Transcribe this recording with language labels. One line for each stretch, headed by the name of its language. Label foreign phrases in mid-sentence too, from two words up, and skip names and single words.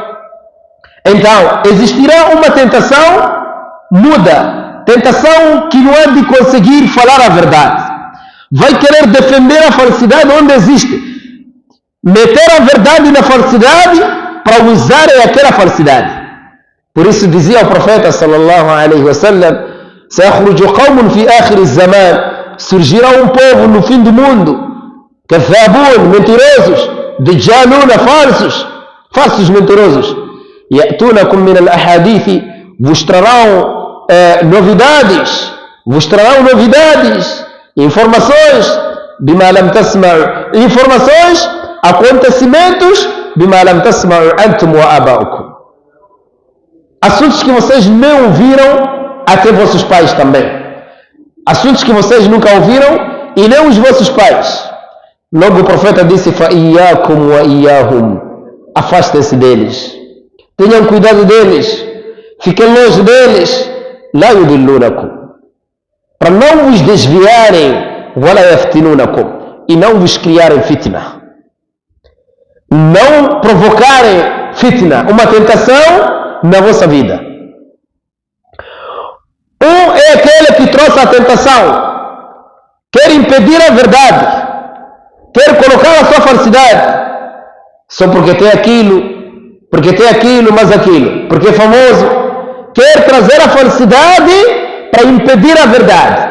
Portuguese: Então, existirá uma tentação muda, tentação que não é de conseguir falar a verdade. Vai querer defender a falsidade onde existe, meter a verdade na falsidade para usarem aquela falsidade. Por isso dizia o profeta
Arabic: صلى الله عليه وسلم: سيخرج قوم في آخر الزمان,
Portuguese: surgirá um povo no fim do mundo, كذابون, mentirosos, دجالون, falsos mentirosos,
Arabic: يأتونكم من الأحاديث,
Portuguese: vos trarão novidades, informações,
Arabic: بما لم تسمعوا,
Portuguese: informações, acontecimentos,
Arabic: بما لم تسمعوا أنتم وآباؤكم,
Portuguese: assuntos que vocês não viram, até vossos pais também, assuntos que vocês nunca ouviram e nem os vossos pais. Logo o profeta disse:
Arabic: فَإِيَّاكُمْ وَإِيَّاهُمْ,
Portuguese: afastem-se deles, tenham cuidado deles, fiquem longe deles,
Arabic: لَا يُضِلُّونَكُمْ,
Portuguese: para não vos desviarem,
Arabic: وَلَا يَفْتِنُونَكُمْ,
Portuguese: e não vos criarem fitna, não provocarem fitna, uma tentação na vossa vida. Um é aquele que trouxe a tentação, quer impedir a verdade, quer colocar a sua falsidade, só porque tem aquilo, mais aquilo, porque é famoso, quer trazer a falsidade para impedir a verdade.